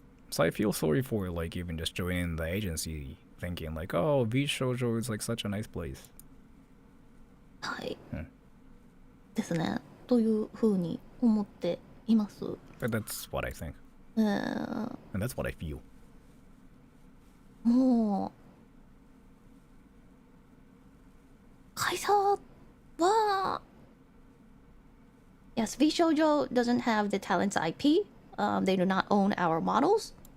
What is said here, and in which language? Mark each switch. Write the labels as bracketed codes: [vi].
[en] So I feel sorry for like even just joining the agency thinking like, oh, VShojo is like such a nice place. [ja] はい。ですね。というふうに思っています。 [en] But that's what I think. [ja] うん。 [en] And that's what I feel. [ja] もう会社は [en] Yes, VShojo doesn't have the talent's IP. They do not own our models.